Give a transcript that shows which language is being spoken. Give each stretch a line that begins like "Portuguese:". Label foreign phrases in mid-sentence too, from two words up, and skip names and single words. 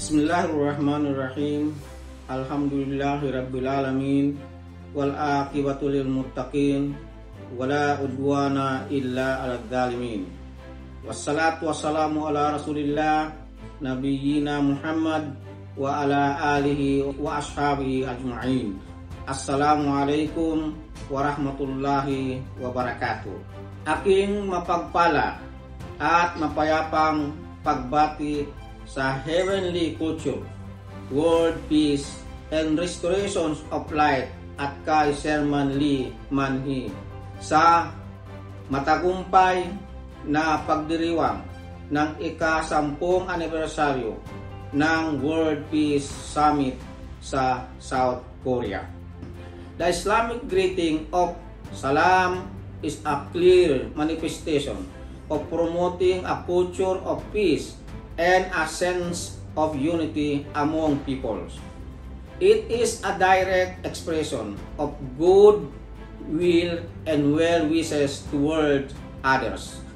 Arabic: بسم الله الرحمن الرحيم. الحمد لله رب العالمين والعاقبة للمتقين ولا عدوان إلا على الظالمين. والصلاة والسلام على رسول الله نبينا محمد وعلى آله وأصحابه أجمعين. السلام عليكم ورحمة الله وبركاته.
Filipino: Aking mapagpala at mapayapang pagbati sa Heavenly Culture, World Peace and Restoration of Light at kay Sherman Lee Manhi sa matagumpay na pagdiriwang ng ika-10 anibersaryo ng World Peace Summit sa South Korea.
English: The Islamic greeting of Salam is a clear manifestation of promoting a culture of peace and a sense of unity among peoples. It is a direct expression of good will and well wishes toward others.